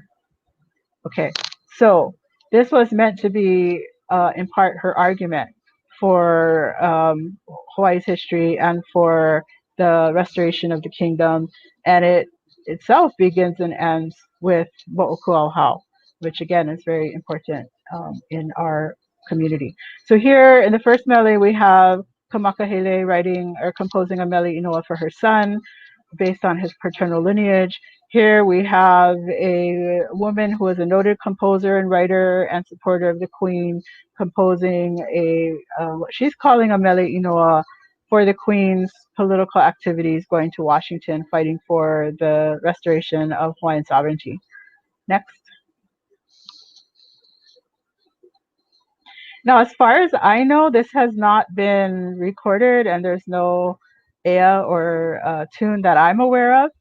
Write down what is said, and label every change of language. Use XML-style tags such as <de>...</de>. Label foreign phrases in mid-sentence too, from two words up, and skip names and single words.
<en>Okay, so this was meant to be, in part, her argument for Hawaii's history and for the restoration of the kingdom, and it itself begins and ends with Mo'okuauhau, which again is very important in our community. So here in the first mele, we have Kamakahele writing or composing a</en> <haw>mele inoa</haw> <en>for her son, based on his paternal lineage. Here we have a woman who is a noted composer and writer and supporter of the Queen, composing what she's calling a</en> <haw>mele inoa</haw> <en>for the Queen's political activities going to Washington, fighting for the restoration of Hawaiian sovereignty. Next. Now, as far as I know, this has not been recorded, and there's no ea or tune that I'm aware of.</en>